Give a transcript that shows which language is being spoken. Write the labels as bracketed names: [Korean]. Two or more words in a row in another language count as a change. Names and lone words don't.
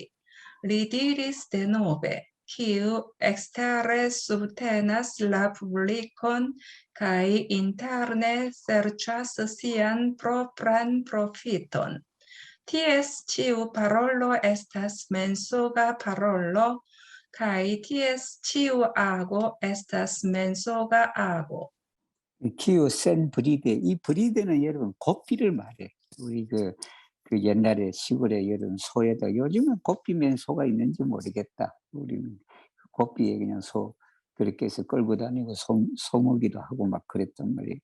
[Esperanto] Li diris denove, kiu ekstere subtenas la publikon kaj interne serĉas sian propran profiton. Ties ĉiu parolo estas mensoga parolo, kaj ties ĉiu ago estas mensoga ago. kiu sen brido, [Korean] 이 브리데는 여러분 고삐를 말해. 우리 그 옛날에 시골에 여러분 소에다, 요즘은 고삐면 소가 있는지 모르겠다. 우리는 고삐에 그냥 소 그렇게 해서 끌고 다니고 소먹이도 하고 막 그랬단 말이에요.